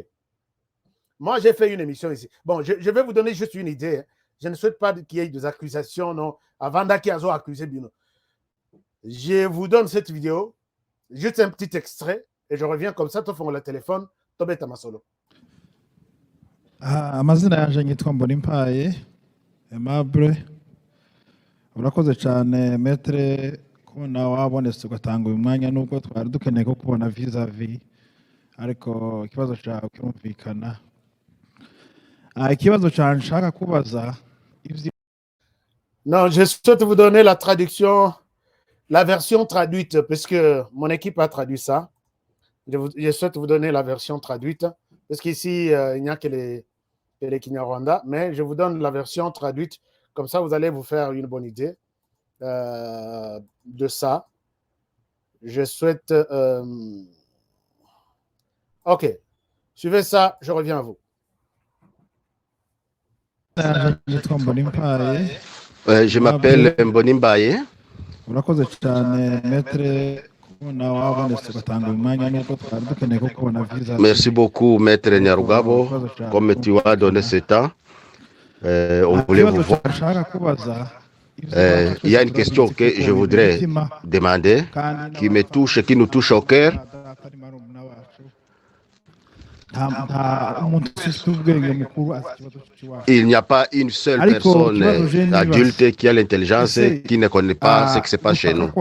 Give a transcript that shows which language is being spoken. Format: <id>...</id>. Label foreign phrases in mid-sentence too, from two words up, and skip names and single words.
<fr>Moi, j'ai fait une émission ici. Bon, je vais vous donner juste une idée. Hein. Je ne souhaite pas qu'il y ait des accusations, non. Avant qu'ils aient accusé Bino. Je vous donne cette vidéo, juste un petit extrait, et je reviens comme ça, tu fais le téléphone, tu bête à ma solo.</fr> <rw>Amazina yanje ngitwa Mbonimpaye Aimable. Urakoze cyane metre kubona wabonetse ugatanga uyu mwanya nubwo twari dukeneye ko kubona vis-à-vis ariko ikibazo cyawe kirumvikana. Ikibazo cyane nshaka kubaza</rw> <fr>Non, je souhaite vous donner la traduction, la version traduite, parce que mon équipe a traduit ça. Je souhaite vous donner la version traduite, parce qu'ici, il n'y a que les Kinyarwanda, mais je vous donne la version traduite. Comme ça, vous allez vous faire une bonne idée de ça. Je souhaite... Ok. Suivez ça, je reviens à vous. Je m'appelle Mboni Mbaye.</fr> <rw>urakoze cyane maître kubona wabonetse ugatanga uyu mwanya nubwo twari dukeneye ko kubona visa.</rw> <fr>Merci beaucoup maître Nyarugabo, comme tu as donné ce temps. On voulait vous voir. Il y a une question que je voudrais demander, qui me touche, qui nous touche au cœur. Il n'y a pas une seule personne adulte qui a l'intelligence qui ne connaît pas ce qui se passe chez nous.</fr>